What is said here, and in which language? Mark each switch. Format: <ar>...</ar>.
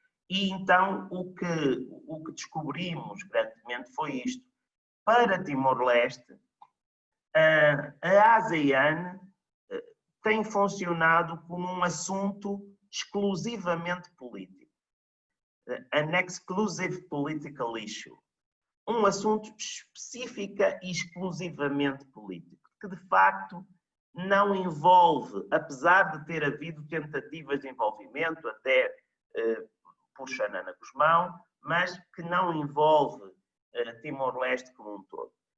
<pt>E, então, o que descobrimos, grandemente, foi isto. Para Timor-Leste, a ASEAN tem funcionado como um assunto exclusivamente político.</pt> <en>An exclusive political issue.</en> <pt>Um assunto específica e exclusivamente político, que de facto não envolve, apesar de ter havido tentativas de envolvimento, até por Xanana Guzmão, mas que não envolve Timor-Leste como um todo.</pt>